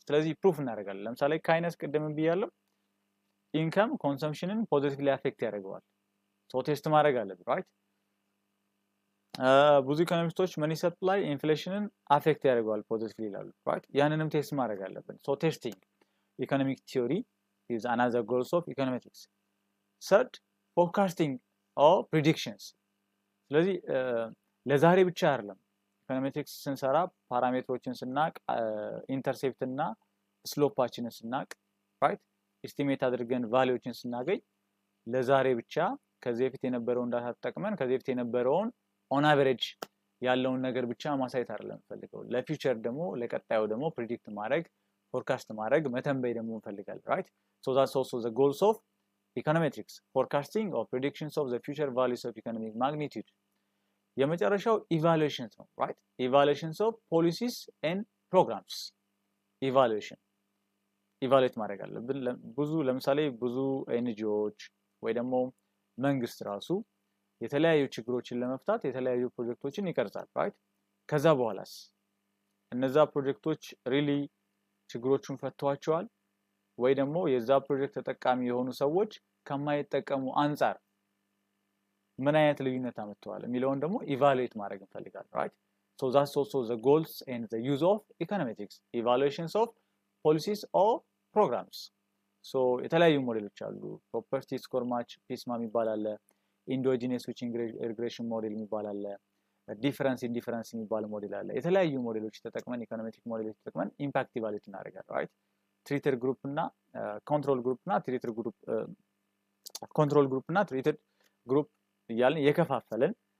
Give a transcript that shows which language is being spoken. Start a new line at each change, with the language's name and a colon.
Amharic: ስለዚህ ፕሩፍ እናደርጋለን። ለምሳሌ ካይነስ ቀደም ብያለሁ ኢንካም ኮንሰምፕሽንን ፖዚቲቭሊ አፌክት ያደርገዋል። ሶ ቴስት ማድረግ አለብን right? ብዙ ኢኮኖሚስቶች መኒ ሰፕላይ ኢንፍሌሽንን አፌክት ያደርገዋል ፖዚቲቭሊ ይላሉ right? ያንንም ቴስት ማድረግ አለብን። ሶ ቴስቲንግ ኢኮኖሚክ ቲዮሪ
English: is another goals of econometrics. Third, forecasting or predictions.
Amharic: ስለዚህ ለዛሬ ብቻ አይደለም ኢኮኖሜትሪክስ ስንሰራ ፓራሜትሮችን ስናቅ ኢንተርሴፕት እና ስሎፓችንን ስናቅ right? ኤስቲሜት አድርገን ቫልዩዎችን ስናገኝ ለዛሬ ብቻ ከዚህ በፊት የነበረውን ዳታ ተጠቅመን ከዚህ በፊት የነበረውን ኦን አቨሬጅ ያለውን ነገር ብቻ ማሳየት አይደለም ፈልገው ለፊውቸር ደግሞ ለቀጣዩ ደግሞ ፕሪዲክት ማድረግ ፎርካስት ማድረግ መተንበይ ደግሞ እንፈልጋለን right?
English: So that's also the goals of econometrics, forecasting or predictions of the future values of economic magnitude.
Amharic: የመጨረሻው evaluations ነው right?
English: Evaluations of policies and programs.
Amharic: evaluate ማድረግ አለብን። ብዙ ለምሳሌ ብዙ ኤንጂኦዎች ወይ ደግሞ መንግስት ራሱ የተለያዩ ችግሮችን ለመፍታት የተለያዩ ፕሮጀክቶችን ይቀርጻል right? ከዛ በኋላስ እነዛ ፕሮጀክቶች ሪሊ ችግሮቹን ፈተዋቸዋል ወይ ደግሞ የዛ ፕሮጀክት ተጠቃሚ የሆኑ ሰዎች ከማይጠቀሙ አንፃር ምን አይነት ልዩነት አመጣዋል የሚለውን ደግሞ ኢቫሉዌት ማድረግ እንፈልጋለን right?
English: So that's also the goals and the use of econometrics, evaluations of policies or programs.
Amharic: So የተለያዩ ሞዴሎች አሉ ፕሮፐርቲ ስኮር ማች ፒስማ የሚባል አለ ኢንዶጂነስ ስዊቺንግ ሪግሬሽን ሞዴል የሚባል አለ ዲፈረንስ ኢንዲፈረንስ የሚባል ሞዴል አለ የተለያዩ ሞዴሎች ተጠቅመን ኢኮኖሜትሪክ ሞዴሎች ተጠቅመን ኢምፓክት ኢቫሉዌት እናደርጋለን right? ትሪትድ ግሩፕ እና ኮንትሮል ግሩፕ እና ትሪትድ ግሩፕ ኮንትሮል ግሩፕ እና ትሪትድ ግሩፕ እያልን የከፋፈለን